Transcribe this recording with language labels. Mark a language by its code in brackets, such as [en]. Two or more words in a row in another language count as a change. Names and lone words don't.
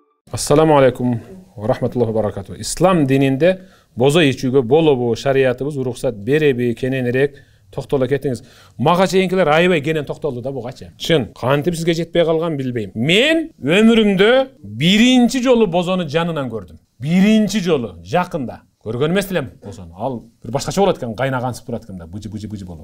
[ar] السلام عليكم ورحمة الله وبركاته. [ky] İslam dininde boza içүүгө болобу шариятыбыз уруксат береби кененирээк токтоло кетиңиз. Мага чейинкилер аябай кенен токтолду да бугачы. Чын, кантип сизге жетпей калган билбейм. Мен өмүрүмдө биринчи жолу бозону жанынан көрдүм. Биринчи жолу жакында. Көргөн эмес элем бозону. Ал бир башкача болот экен, кайнагансып турат экен да, быжы болот.